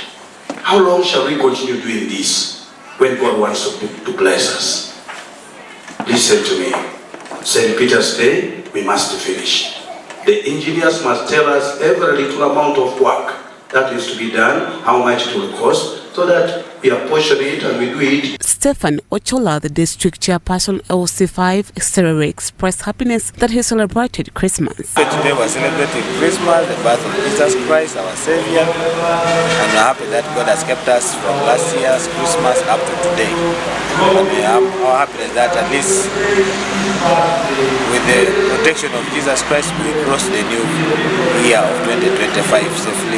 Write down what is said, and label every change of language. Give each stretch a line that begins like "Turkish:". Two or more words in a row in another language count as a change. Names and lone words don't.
English: How long shall we continue doing this when God wants to bless us? Listen to me. St. Peter's Day, we must finish. The engineers must tell us every little amount of work that is to be done, how much it will cost, so that we apportion it and we do it. Stephen Ochola, the district chairperson LC5, exteriorly expressed happiness that he celebrated Christmas. Today we're celebrating Christmas, the birth of Jesus Christ, our Savior, and we're happy that God has kept us from last year's Christmas up to today. And we have our happiness that at least with the protection of Jesus Christ, we cross the new year of 2025 safely.